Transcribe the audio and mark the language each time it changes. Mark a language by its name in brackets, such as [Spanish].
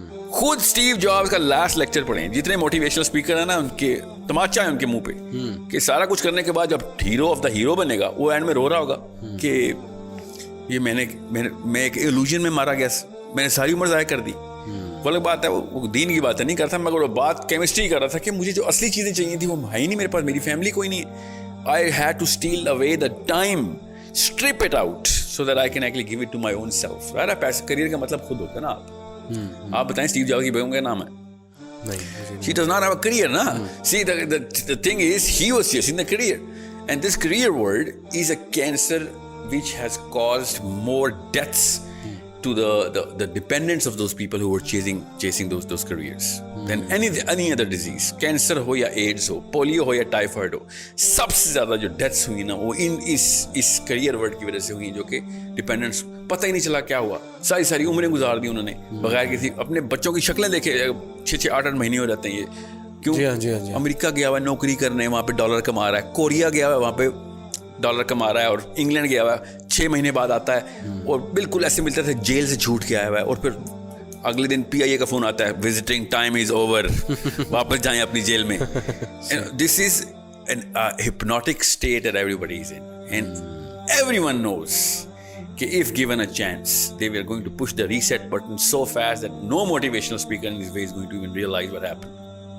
[Urdu] خود Steve jobs کا last lecture پڑھیں. جتنے موٹیویشنل اسپیکر ہیں نا ان کے تماچا ہے ان کے منہ پہ کہ سارا کچھ کرنے کے بعد جب ہیرو آف دا ہیرو بنے گا وہ اینڈ میں رو رہا ہوگا کہ یہ میں ایک ایلوژن میں مارا گیا, میں نے ساری عمر ضائع کر دی. وہ الگ بات ہے, وہ دین کی بات نہیں کرتا, مگر وہ بات کیمسٹری کر رہا تھا کہ مجھے جو اصلی چیزیں چاہیے تھی وہ ہے ہی نہیں میرے پاس, میری فیملی کوئی نہیں ہے. [English] I had to steal away the time, strip it out so that I can actually give it to my own self. Right? [Urdu] پیسے کریئر کا مطلب خود ہوتا ہے نا. آپ بتائیں اسٹیو جابس کی بیگم کا نام ہے, [English] she does not have a career na. See the thing is he was chasing the career, and this career world is a cancer which has caused more deaths to the dependents of those people who were chasing those careers than any other disease. [Urdu] Cancer ho ya AIDS ho, polio ho ya typhoid ho, سب سے زیادہ جو deaths ہوئی نا وہ اس career word کی وجہ سے ہوئی, جو کہ ڈپینڈنٹس پتہ ہی نہیں چلا کیا ہوا, ساری عمریں گزار دی انہوں نے بغیر کسی. اپنے بچوں کی شکلیں دیکھے 6 8 مہینے ہو جاتے ہیں یہ کیوں. امریکہ گیا ہوا ہے نوکری کرنے, وہاں پہ ڈالر کما رہا ہے, کوریا گیا ہوا ہے وہاں پہ ڈالر کما رہا ہے, اور انگلینڈ گیا ہوا ہے 6 مہینے بعد آتا ہے اور بالکل ایسے ملتا تھا جیل سے چھوٹ کے آیا ہوا ہے, اور پھر اگلے دن PIA کا فون آتا ہے [English] visiting time is over, [Urdu] واپس جائیں اپنی جیل میں. [English] This is an hypnotic state that everybody is in, and everyone knows کہ if given a chance they were going to push the reset button so fast that no motivational speaker in this way is going to even realize what happened.